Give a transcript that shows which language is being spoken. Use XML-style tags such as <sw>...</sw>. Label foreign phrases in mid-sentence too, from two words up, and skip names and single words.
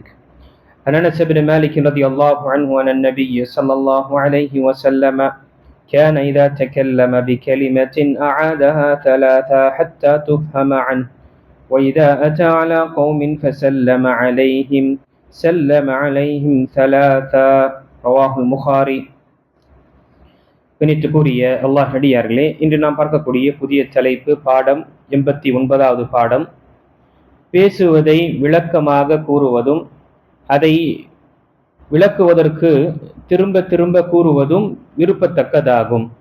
<ar>عن أنس بن مالك رضي الله عنه أن النبي صلى الله عليه وسلم كان إذا تكلم بكلمة أعادها ثلاثا حتى تفهم عنه وإذا أتى على قوم فسلم عليهم سلم عليهم ثلاثا. رواه البخاري.</ar> <ta>கணித்துக்குரிய அல்லாஹ் அடியார்களே, இன்று நாம் பார்க்கக்கூடிய புதிய தலைப்பு பாடம் 89வது பாடம். பேசுவதை விளக்கமாக கூறுவதும் அதை விளக்குவதற்கு திரும்ப திரும்ப கூறுவதும் விருப்பத்தக்கதாகும்.</ta>